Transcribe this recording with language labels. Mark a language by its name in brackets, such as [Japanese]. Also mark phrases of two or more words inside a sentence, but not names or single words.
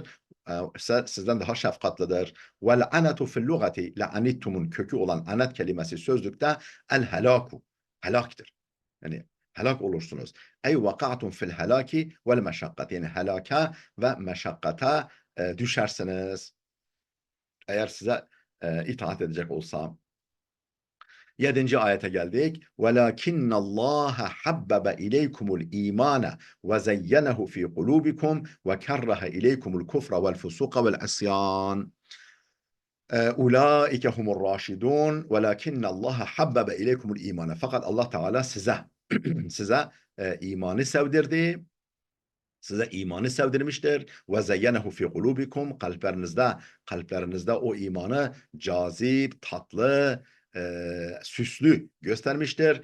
[Turkish] Sizden daha şefkatlidir. [Arabic] والعنت في اللغة, [Turkish] la'anittumun kökü olan anet kelimesi sözlükte [Arabic] الهلاك, [Turkish] helaktır. Yani helak olursunuz. [Arabic] أي وقعتم في الهلاك والمشقة. [Turkish] Yani helaka ve meşakkata düşersiniz. Eğer size itaat edecek olsam. 7. ayete geldik. [Arabic] وَلَكِنَّ اللّٰهَ حَبَّبَ إِلَيْكُمُ الْا۪يمَانَ وَزَيَّنَهُ ف۪ي قُلُوبِكُمْ وَكَرَّهَ إِلَيْكُمُ الْكُفْرَ وَالْفُسُوقَ وَالْعِصْيَانَ أولئك هم الراشدون ولكن الله حبب إليكم الإيمان. [Turkish] Fakat Allah Teala size imanı sevdirdi. Size imanı sevdirmiştir. [Arabic] وزينه في قلوبكم, [Turkish] kalplerinizde o imanı cazip, tatlı, süslü göstermiştir.